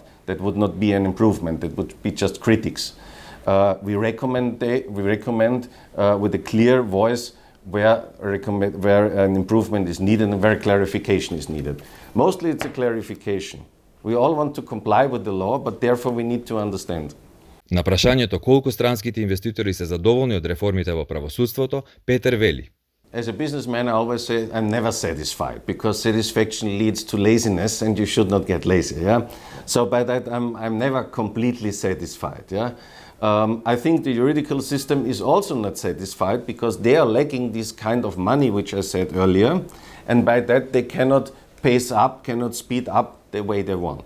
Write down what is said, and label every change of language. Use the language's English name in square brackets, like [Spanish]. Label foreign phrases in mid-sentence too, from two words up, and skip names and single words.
[English] That would not be an improvement. That would be just critics. We recommend with a clear voice where an improvement is needed and where clarification is needed. Mostly it's a clarification. We all want to comply with the law, but therefore we need to understand. [Macedonian] На прашањето колку странските инвеститори се задоволни од реформите во правосудството, Петер вели: [English] As a businessman, I always say I'm never satisfied because satisfaction leads to laziness and you should not get lazy. Yeah? So by that, I'm never completely satisfied. Yeah? I think the juridical system is also not satisfied because they are lacking this kind of money, which I said earlier, and by that they cannot pace up, cannot speed up the way they want.